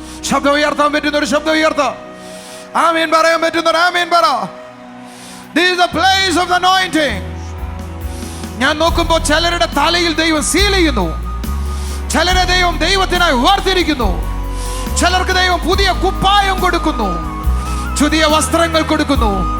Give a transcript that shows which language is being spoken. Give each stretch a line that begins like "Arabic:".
Malayalam: ശബ്ദം ഉയർത്താൻ പറ്റുന്ന ഒരു ശബ്ദം ഉയർത്താം. ആമേൻ പറയാൻ പറ്റുന്ന ഒരു ആമേൻ പറ.
English: This is the place of the anointing.
Malayalam: ഞാൻ നോക്കുമ്പോൾ ചിലരുടെ തലയിൽ ദൈവം സീൽ ചെയ്യുന്നു. ചിലരെ ദൈവം ദൈവത്തിനായി വേർതിരിക്കുന്നു. ചിലർക്ക് ദൈവം പുതിയ കുപ്പായം കൊടുക്കുന്നു, പുതിയ വസ്ത്രങ്ങൾ കൊടുക്കുന്നു.